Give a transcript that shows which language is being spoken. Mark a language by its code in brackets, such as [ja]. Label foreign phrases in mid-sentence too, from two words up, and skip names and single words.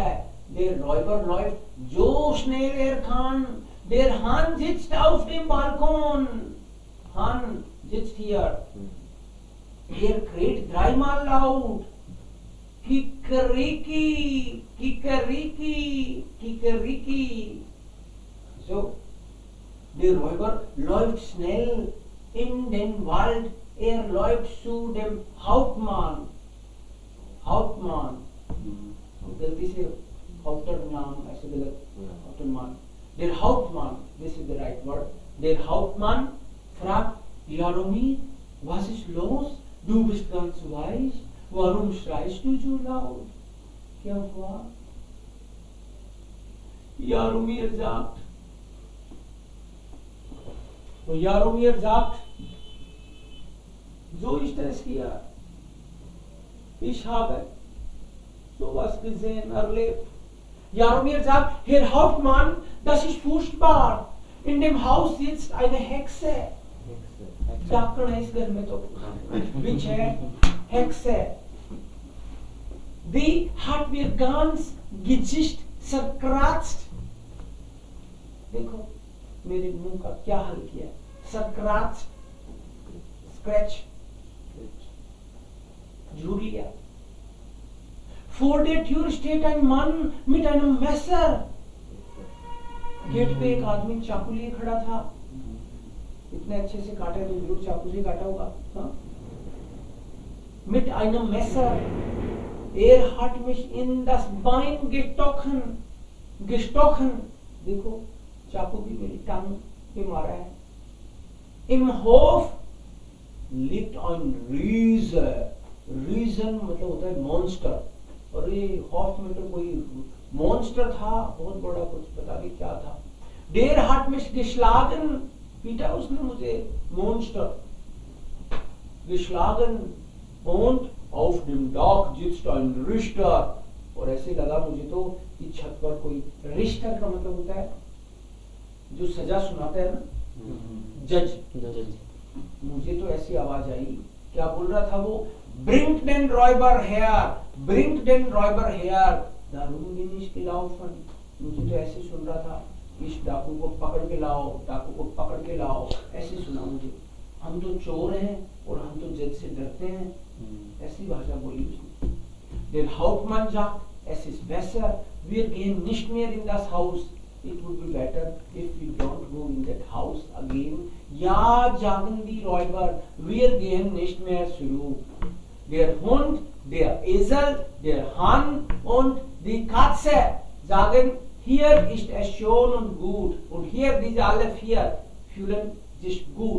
[de] Der Räuber läuft so schnell kann. Der Hahn sitzt auf dem Balkon. Hahn sitzt hier. Kräht dreimal laut. Kikeriki. So, der Räuber läuft schnell in den Wald. Läuft zu dem Hauptmann. [hi] गलती से Haupter नाम ऐसे गलत. [de] Hauptmann. Der Hauptmann, [en] this is the right word. [de] Der Hauptmann fragt Jaromir, was ist los? Du bist ganz weich. Warum schreist du so laut? [hi] क्या हुआ? [de] Jaromir sagt. Und Jaromir sagt, so ist es hier. Ich habe sowas gesehen, erlebt. Jaromir sagt, Herr Hauptmann, das ist furchtbar. In dem Haus sitzt eine Hexe. [hi] डाकण है इस घर में तो. Witch है, [de] Hexe. Die hat mir ganz Gesicht zerkratzt. [hi] देखो मेरे मुंह का क्या हाल किया. Zerkratzt, scratch, झूठ लिया. [de] Vor der Tür steht ein Mann mit einem Messer. [hi] गेट पे एक आदमी चाकू लिए खड़ा था. इतने अच्छे से काटा तो जरूर चाकू से काटा होगा. [de] Mit einem Messer. Hat mich in das Bein gestochen. [hi] देखो चाकू भी मेरी टांग पे मारा है. [de] Im Hof liegt ein Riese. [hi] Riesen मतलब होता है मॉन्स्टर. और ये हॉफ में तो कोई मॉन्स्टर था बहुत बड़ा, कुछ पता नहीं क्या था. [de] Der hat mich geschlagen. [hi] पीटा उसने मुझे. [de] Monster. Geschlagen. Und auf dem Dach sitzt ein Richter. [hi] और ऐसे लगा मुझे तो कि छत पर कोई. रिश्टर का मतलब होता है जो सजा सुनाता है ना, जज. मुझे तो ऐसी आवाज आई. क्या बोल रहा था वो? [de] Bringt den Räuber her. Bringt den Räuber her. Darum bin ich gelaufen. [hi] मुझे तो ऐसे सुन रहा था, इस डाकू को पकड़ के लाओ, डाकू को पकड़ के लाओ. ऐसे सुना मुझे. हम तो चोर हैं और हम तो जज से डरते हैं. ऐसी भाषा बोली उसने. [de] Der Hauptmann sagt, es ist besser, wir gehen nicht mehr in das Haus. [en] It would be better if we don't go in that house again. [de] Ja, sagen die Räuber, wir gehen nicht mehr zurück. Der Hund, der Esel, der Hahn und die Katze sagen, hier ist es schön und gut. Und hier diese alle vier fühlen sich gut.